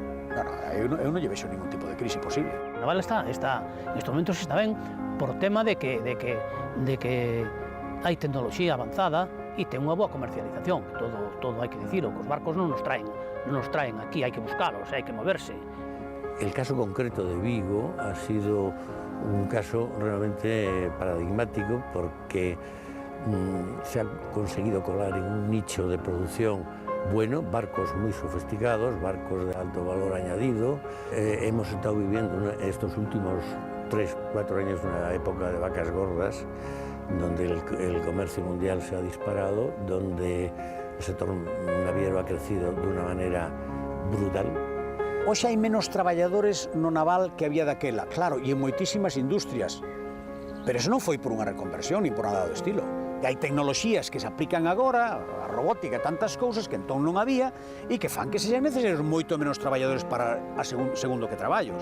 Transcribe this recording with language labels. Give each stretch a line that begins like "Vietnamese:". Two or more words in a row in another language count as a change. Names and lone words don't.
Galician: Eu non lle vexo ningún tipo de crise posible. A naval nestes momentos está ben por tema de que hai tecnoloxía avanzada e ten unha boa comercialización. Todo hai que dicilo, que os barcos non nos traen aquí, hai que buscalos, hai que moverse.
Spanish: El caso concreto de Vigo ha sido un caso realmente paradigmático porque se ha conseguido colar en un nicho de producción bueno, barcos muy sofisticados, barcos de alto valor añadido. Hemos estado viviendo estos últimos 3-4 años una época de vacas gordas, donde el comercio mundial se ha disparado, donde el sector naviero ha crecido de una manera brutal.
Galician: Hoxe hai menos traballadores no naval que había daquela, claro, e en moitísimas industrias. Pero eso non foi por unha reconversión ni por nada do estilo. E hai tecnoloxías que se aplican agora, a robótica e tantas cousas que entón non había e que fan que sexan necesarios moito menos traballadores para a segundo que traballos.